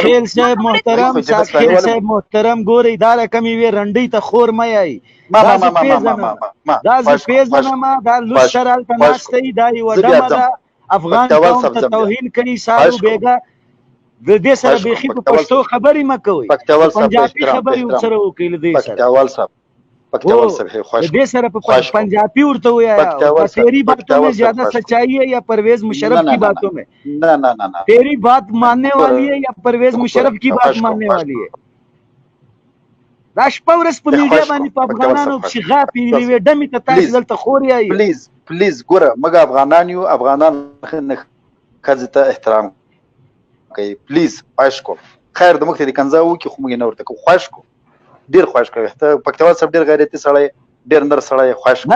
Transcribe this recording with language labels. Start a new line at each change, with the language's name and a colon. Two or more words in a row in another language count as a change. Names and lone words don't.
Pashto: خیل صاحب محترم خیل صاحب محترم ګورئ دا رقم یې رنډۍ ته خور مه یایي دا زه پیژنم دا لوڅ سر هلته ناست دی دا یوه ډمه ده افغان قوم ته توهین کوي سارو بیګا د دې سره بیخي په پښتو خبرې مه کوئ پنجابي خبرې ورسره وکړئ له دې سره پکتیوال صاحب د دې سره په پنجابي ورته ووایه
Urdu: تیری باتوں میں زیادہ سچائی ہے یا پرویز مشرف کی باتوں میں تیری بات ماننے والی ہے یا پرویز مشرف کی بات ماننے والی ہے
Pashto: دا شپه ورځ په میډیا باندې په افغانانو پسې غاپې یوې ډمې ته تاسې دلته خور یایي پلیز ګوره موږ افغانان یو افغانان ښځې ته احترام کوي پلیز خواهش کوم خیر د موږ ته د کنځا وکړي خو موږ یې نه ورته کوو خواهش کوم ډېر خواهش کوي ته پکتیوال صاحب ډېر غیرتي سړی ډېر نر سړی خواهش کوم